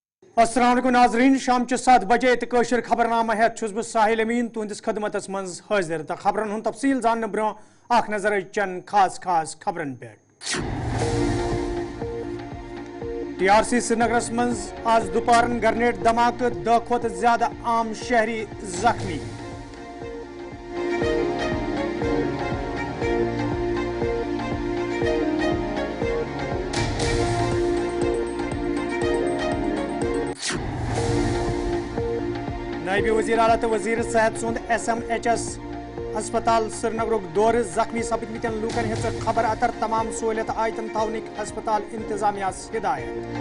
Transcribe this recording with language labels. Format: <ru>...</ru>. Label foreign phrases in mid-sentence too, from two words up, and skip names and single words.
<ar>السلام عليكم</ar> <ks>नाज़रीन, शाम 7 बजे कशर खबरनामा हेत छुस बह साहिल अमीन तुंदिस खदमतस मज हाजिर तो खबरन हुन तफसील जानने ब्रो नजर चंद खास खबरन पे। TRC श्रीनगरस मज आज दोपहरन ग्रेनेड धमाके 10 खोत ज्यादा आम शहरी जख्मी। नायब वज़ीर आला तो वज़ीर सेहत सुंद SMHS अस्पताल श्रीनगर दौर जख्मी सपदमतन लूकन हित खबर अतर तमाम सहूलियत आयतन थवनिक अस्पताल इंतजामिया हिदायत।</ks>